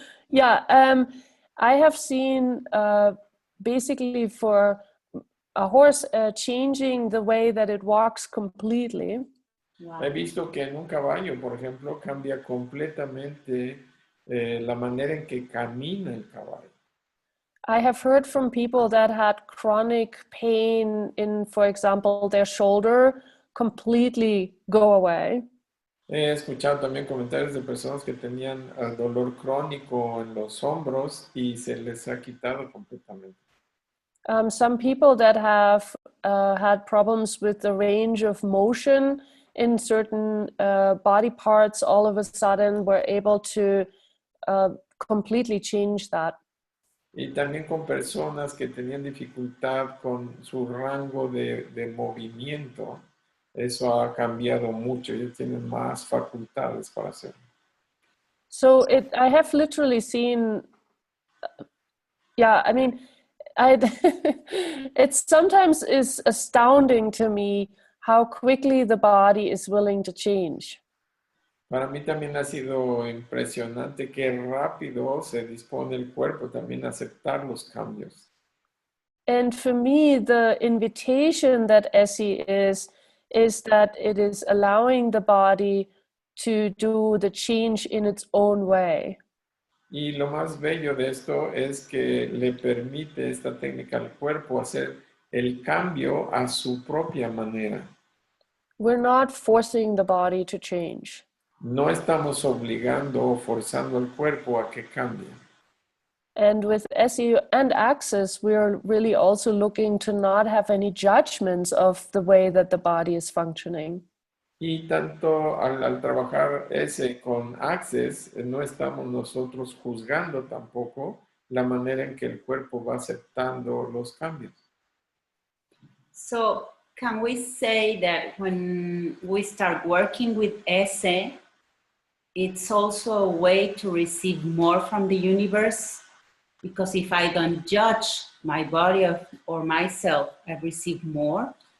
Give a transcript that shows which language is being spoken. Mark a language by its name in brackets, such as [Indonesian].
[English] Yeah, I have seen basically for a horse changing the way that it walks completely. Wow. [Spanish] He visto que en un caballo, por ejemplo, cambia completamente la manera en que camina el caballo. [English] I have heard from people that had chronic pain in, for example, their shoulder completely go away. [Spanish] He escuchado también comentarios de personas que tenían dolor crónico en los hombros y se les ha quitado completamente. [English] Some people that have had problems with the range of motion in certain body parts all of a sudden were able to completely change that. [Spanish] Y también con personas que tenían dificultad con su rango de movimiento, eso ha cambiado mucho, ellos tienen más facultades para hacerlo. [English] So I have literally seen, yeah, I mean, it sometimes is astounding to me how quickly the body is willing to change. [Spanish] Para mí también ha sido impresionante qué rápido se dispone el cuerpo también a aceptar los cambios. [English] And for me, the invitation that ESSE is that it is allowing the body to do the change in its own way. [Spanish] Y lo más bello de esto es que le permite esta técnica al cuerpo hacer el cambio a su propia manera. [English] We're not forcing the body to change. [Spanish] No estamos obligando o forzando al cuerpo a que cambie. [English] And with ESSE and Access, we're really also looking to not have any judgments of the way that the body is functioning. [Spanish] Y tanto al trabajar ese con Access, no estamos nosotros juzgando tampoco la manera en que el cuerpo va aceptando los cambios. [English] So can we say that when we start working with ESSE, it's also a way to receive more from the universe? Because if I don't judge my body or myself, I receive more.